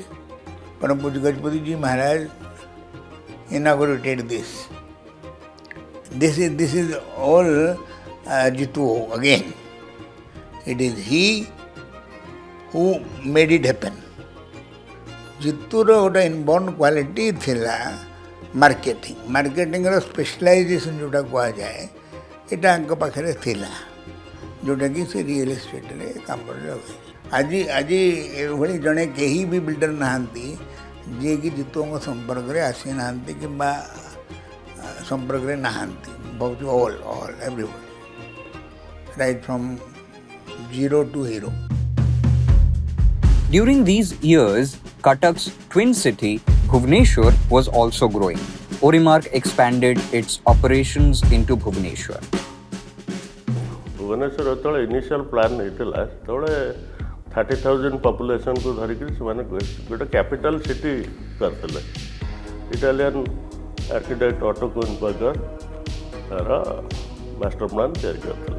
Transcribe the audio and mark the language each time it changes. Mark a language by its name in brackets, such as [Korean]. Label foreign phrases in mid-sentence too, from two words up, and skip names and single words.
[English] Param Pujya Gajapati Ji Maharaj inaugurated this. This is all Jitu again. It is he who made it happen. [Odia] Jituର ଗୋଟେ [English] inborn quality [Odia] ଥିଲା marketing. Marketing ର specialization ଯୋଉଟା କୁହାଯାଏ ଏଇଟା ଆଙ୍କ ପାଖରେ ଥିଲା ଯୋଉଟାକି ସେ [English] real estate [Odia] କାମରେ ଲଗାଇଛି. ଆଜି ଏଭଳି ଜଣେ କେହି ବି ବିଲ୍ଡର ନାହାନ୍ତି ଯିଏକି ଜିତୁଙ୍କ ସମ୍ପର୍କରେ ଆସିନାହାନ୍ତି କିମ୍ବା ସମ୍ପର୍କରେ ନାହାନ୍ତି. [English] ବହୁତ all everybody right from zero to hero. During these years, Cuttack's twin city, Bhubaneswar, was also growing. Orimark expanded its operations into Bhubaneswar. [Odia] ଭୁବନେଶ୍ୱର ଯେତେବେଳେ [English] initial plan [Odia] ହେଇଥିଲା ସେତେବେଳେ 30,000 ପପୁଲେସନ୍କୁ ଧରିକି ସେମାନେ ଗୋଟେ [English] capital city [Odia] କରିଥିଲେ. [English] Italian architect [Odia] ଅଟୋ କୁଇନ୍ବର୍ଗର ତାର [English] master plan [Odia] ତିଆରି କରିଥିଲେ.